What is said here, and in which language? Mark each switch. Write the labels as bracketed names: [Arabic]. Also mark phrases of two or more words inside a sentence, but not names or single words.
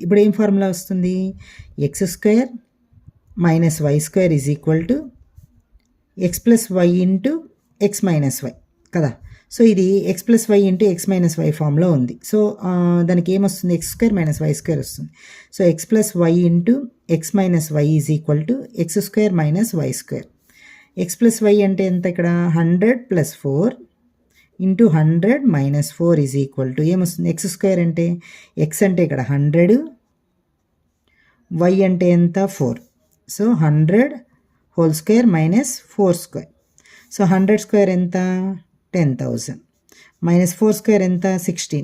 [Telugu] ఇప్పుడు ఏం ఫార్ములా వస్తుంది, x² - y² [English] is equal to [Telugu] x + y ఇంటూ x - y కదా. సో ఇది x + y ఇంటూ x - y ఫామ్లో ఉంది. సో దానికి ఏమొస్తుంది, x² - y² వస్తుంది. సో x + y ఇంటూ x - y [English] is equal to [Telugu] x² - y². x + y అంటే ఎంత, ఇక్కడ 100 + 4 ఇంటూ 100 - 4 [English] is equal to [Telugu] ఏమొస్తుంది, x² అంటే x అంటే ఇక్కడ 100, y అంటే ఎంత 4. సో 100 [English] whole square [Telugu] -4². సో 100² ఎంత 10,000 -4² ఎంత 16.